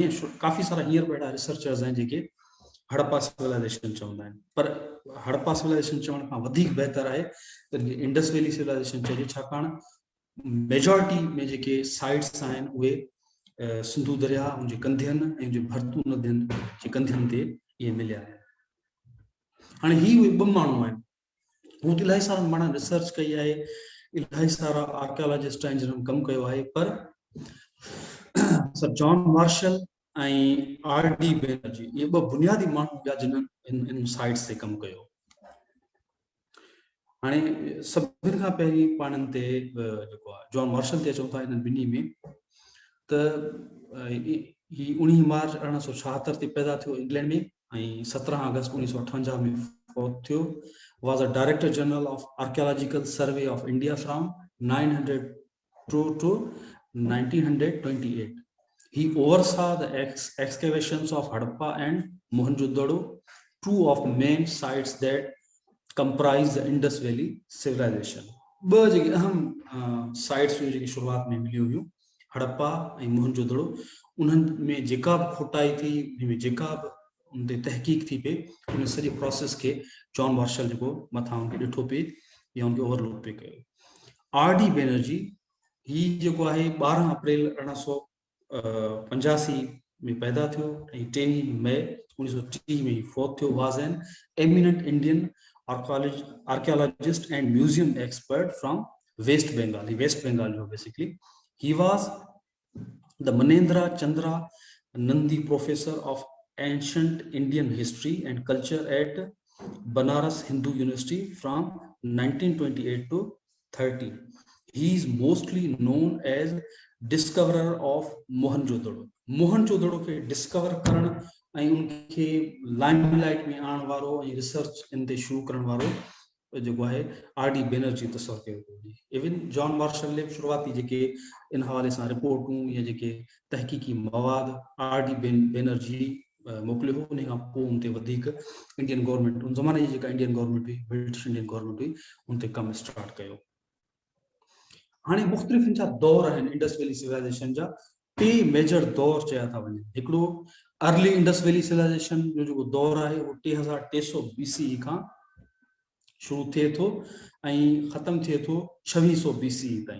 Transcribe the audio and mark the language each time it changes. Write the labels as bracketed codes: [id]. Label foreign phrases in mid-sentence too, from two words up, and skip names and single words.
[sd] काफ़ी सारा हींअर बि अहिड़ा रिसर्चर्स आहिनि जेके हड़प्पा सिविलाइजेशन चवंदा आहिनि, पर हड़प्पा सिविलाइजेशन चवण खां वधीक बहितर आहे त इंडस वैली सिविलाइजेशन चइजे, छाकाणि मेजॉरिटी में जेके साइट्स आहिनि उहे सिंधु दरिया उनजे कंधियनि ऐं जे भरतू नदियुनि जे कंधियनि ते इहे मिलिया आहिनि। हाणे ही उहे ॿ माण्हू आहिनि, हू त इलाही सारा माण्हुनि रिसर्च कई आहे, इलाही सारा आर्कियोलॉजिस्ट आहिनि जिन्हनि कमु कयो आहे, पर सर जॉन मार्शल ऐं R.D. बैनर्जी इहे ॿ बुनियादी माण्हू हुआ जिन्हनि इन साइट्स ते कमु कयो। हाणे सभिनि खां पहिरीं पाणनि ते जेको आहे जॉन मार्शल ते अचूं था, इन्हनि ॿिन्ही में त ही 19 मार्च 1876 ते पैदा थियो इंग्लैंड में ऐं 17 अगस्त 1958 में फौत थियो। [en] was a Director General of Archaeological Survey of India from 902 to 1928. He oversaw the excavations of Harappa and Mohenjo-daro, two of main sites that comprise the Indus Valley civilization. [sd] ॿ जेके अहम साइट्स हुयूं जेके शुरूआत में मिलियूं हुयूं, हड़प्पा ऐं मोहनजोदड़ो, उन्हनि में जेका बि खोटाई थी, उनमें जेका बि उन ते तहक़ीक़ थी पई, उन सॼे प्रोसेस खे जॉन मार्शल जेको मथां उनखे ॾिठो पिए या उनखे ओवरलुक पिए कयो। R.D. बैनर्जी ही जेको आहे 12 अप्रैल 1885 में पैदा थियो ऐं 23 मई 1930 में फौत थियो। [en] was an eminent Indian archaeologist and museum expert from West Bengal. He West Bengal basically. He was the Manendra Chandra Nandi Professor of Ancient Indian History and Culture at Banaras Hindu University from 1928 to 30. He is mostly known as discoverer of Mohenjo-daro. [sd] Mohenjo-daro के discover करण ऐं उनखे लाइमलाइट में आणण वारो ऐं रिसर्च इन ते शुरू करण वारो जेको आहे R.D. बैनर्जी तसवर कयो हुई। इवन जॉन मार्शल ने शुरुआती जेके इन हवाले सां रिपोर्टूं या जेके तहकीकी मवाद R.D. बैनर्जी मोकिलियो हो, उन खां पोइ उन ते वधीक [en] Indian government, [sd] उन ज़माने जी जेका [en] Indian government [sd] हुई, [en] British Indian government [sd] हुई, उन ते कमु स्टार्ट कयो। हाणे मुख़्तलिफ़ जा दौर आहिनि इंडस वैली सिविलाइजेशन जा, टे मेजर दौर चया था वञनि। हिकिड़ो अर्ली इंडस वैली सिविलाइजेशन जो जेको दौर आहे उहो 3300 BCE खां शुरू थिए थो ऐं ख़तमु थिए थो 2600 BCE ताईं।